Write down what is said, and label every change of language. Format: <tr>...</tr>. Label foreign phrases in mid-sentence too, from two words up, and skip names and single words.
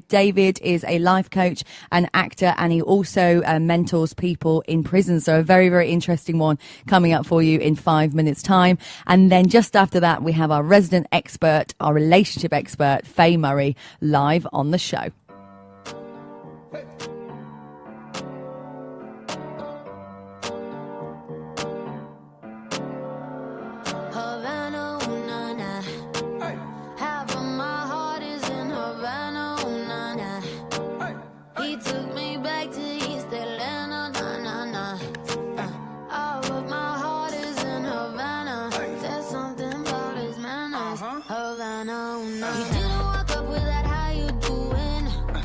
<en>David is a life coach, an actor, and he also mentors people in prison. So a very, very interesting one coming up for you in 5 minutes time. And then just after that, we have our resident expert, our relationship expert, Faye Murray, live on the show. Havana, ooh, na, na. Half of my heart is in Havana, ooh, na, na. He took me back to East Atlanta, na, na, na. Half of my heart is in Havana. There's something about his manners. Havana, ooh, na. He didn't walk up with that, how you doing?</en>